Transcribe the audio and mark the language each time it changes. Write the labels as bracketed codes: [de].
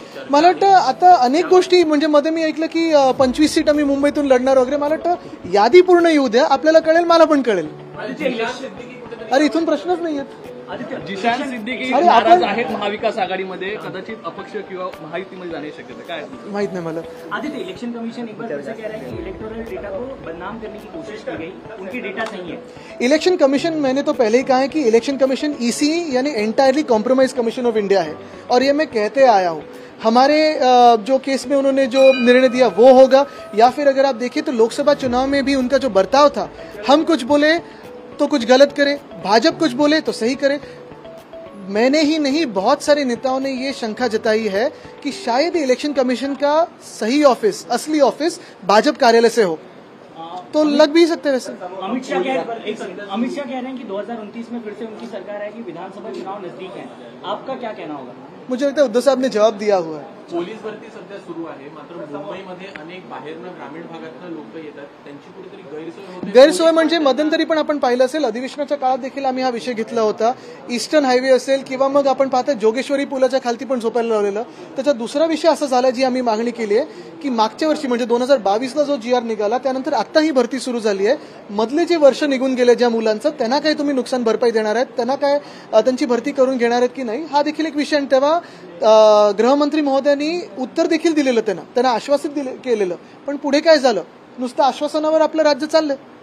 [mr] मला वाटतं आता अनेक गोष्टी, म्हणजे मध्ये मी ऐकलं की 25 सीट आम्ही मुंबईतून लढणार वगैरे. मला वाटतं यादी पूर्ण येऊ द्या, आपल्याला कळेल, मला पण कळेल. अरे इथून प्रश्नच नाही येत. जिशान सिद्दीकी नाराज आहेत महाविकास आघाडीमध्ये, कदाचित अपक्ष किंवा महायुतीमध्ये जाण्याची शक्यता काय माहित नाही मला. [hi] आदित्य, इलेक्शन कमीशन एक बार फिर से कह रहा है कि इलेक्टोरल डेटा को बदनाम करने की कोशिश की गई, उनकी डेटा सही है. इलेक्शन कमीशन, मैंने तो पहले ही कहा है कि इलेक्शन कमीशन EC यानी entirely compromise commission of India है, और ये मैं कहते आया हूँ. हमारे जो केस में उन्होंने जो निर्णय दिया वो होगा, या फिर अगर आप देखिए तो लोकसभा चुनाव में भी उनका जो बर्ताव था, हम कुछ बोले तो कुछ गलत करे, भाजपा कुछ बोले तो सही करे. मैंने ही नहीं, बहुत सारे नेताओं ने ये शंका जताई है कि शायद इलेक्शन कमीशन का सही ऑफिस, असली ऑफिस भाजपा कार्यालय से हो, तो लग भी सकते हैं वैसे. अमित शाह कह रहे हैं कि 2029 में फिर से उनकी सरकार आएगी, विधानसभा चुनाव नजदीक है. आपका क्या कहना होगा? मुझे लगता है उद्धव साहब ने जवाब दिया हुआ है. [mr] पोलीस भरती सध्या सुरू आहे, मात्र मुंबईमध्ये अनेक बाहेरनं ग्रामीण भागातनं लोक येतात, त्यांची कुठेतरी गैरसोय होते. गैरसोय म्हणजे मध्यंतरी पण आपण पाहिलं असेल, अधिवेशनाच्या काळात देखील आम्ही हा विषय घेतला होता. ईस्टर्न हायवे असेल किंवा मग आपण पाहता जोगेश्वरी पुलाच्या खालती पण झोपायला लावलेलं. त्याचा दुसरा विषय असा झाला जी आम्ही मागणी केली आहे की मागच्या वर्षी म्हणजे 2022ला जो GR निघाला त्यानंतर आता ही भरती सुरू झाली आहे, मधले जे वर्ष निघून गेले ज्या मुलांचं, त्यांना काय तुम्ही नुकसान भरपाई देणार आहेत, त्यांना काय त्यांची भरती करून घेणार आहेत की नाही, हा देखील एक विषय. आणि तेव्हा गृहमंत्री महोदयांनी उत्तर देखील दिलेलं, त्यांना आश्वासित केलेलं, पण पुढे काय झालं, नुसतं आश्वासनावर आपलं राज्य चाललंय.